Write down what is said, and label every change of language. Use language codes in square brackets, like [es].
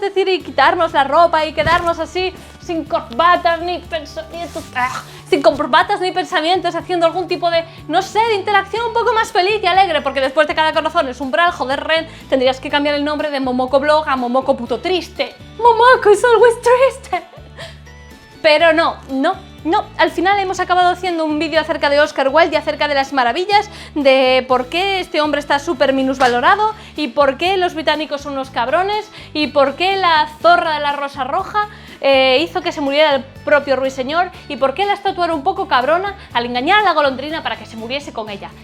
[es] Es decir, y quitarnos la ropa y quedarnos así sin corbatas ni pensamientos, sin corbatas ni pensamientos, haciendo algún tipo de, no sé, de interacción un poco más feliz y alegre, porque después de cada corazón es umbral, joder, Ren, tendrías que cambiar el nombre de Momoko Blog a Momoko Puto Triste. [en] Momoko is always [es] triste. Pero no, al final hemos acabado haciendo un vídeo acerca de Óscar Wilde y acerca de las maravillas de por qué este hombre está súper minusvalorado y por qué los británicos son unos cabrones y por qué la zorra de la rosa roja hizo que se muriera el propio ruiseñor y por qué la estatua era un poco cabrona al engañar a la golondrina para que se muriese con ella.